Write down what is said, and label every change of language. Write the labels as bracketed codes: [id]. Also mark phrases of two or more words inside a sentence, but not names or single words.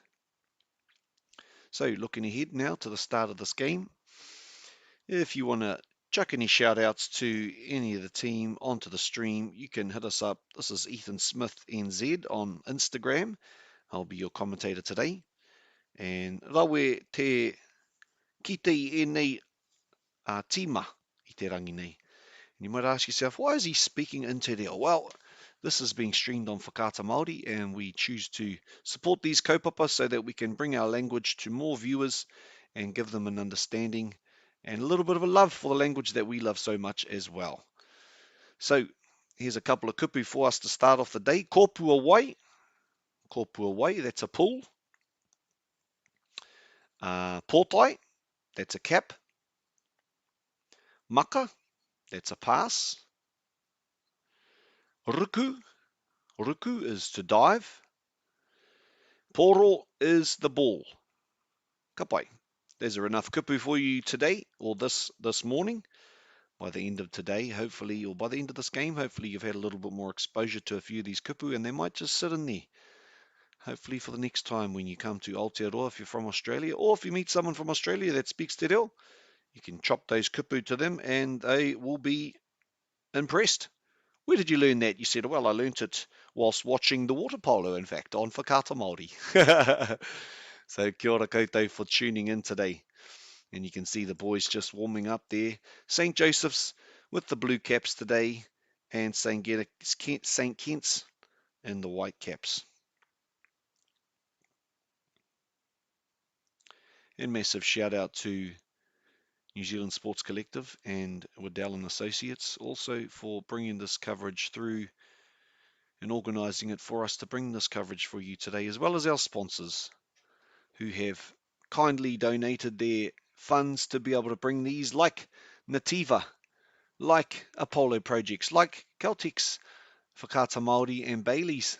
[en] So looking ahead now to the start of this game, if you want to chuck any shout outs to any of the team onto the stream, you can hit us up. This is Ethan Smith NZ on Instagram. I'll be your commentator today. And [mi] rawe te kite e nei tīma I te rangi nei. [en] And you might ask yourself, why is he speaking into reo? Well, this is being streamed on Whakaata Māori, and we choose to support these kaupapa so that we can bring our language to more viewers and give them an understanding and a little bit of a love for the language that we love so much as well. So here's a couple of kupu for us to start off the day. [mi] Kōpua wai, [en] that's a pull. Pōtai, that's a cap. Maka, that's a pass. Ruku is to dive. Poro is the ball. [mi] Ka pai. [en] There's enough kupu for you today, or this morning. By the end of today, hopefully, or by the end of this game, hopefully you've had a little bit more exposure to a few of these kupu, and they might just sit in there. Hopefully for the next time when you come to Aotearoa, if you're from Australia, or if you meet someone from Australia that speaks [mi] te reo, [en] you can chop those kupu to them, and they will be impressed. Where did you learn that? You said, well, I learnt it whilst watching the water polo, in fact, on Whakaata Māori. So [mi] kia ora koutou [en] for tuning in today. And you can see the boys just warming up there. St. Joseph's with the blue caps today, and St. Kent's in the white caps. And massive shout out to New Zealand Sports Collective and Waddell and Associates also for bringing this coverage through and organising it for us to bring this coverage for you today, as well as our sponsors who have kindly donated their funds to be able to bring these, like Nativa, like Apollo Projects, like Caltex, Whakaata Māori and Bailey's.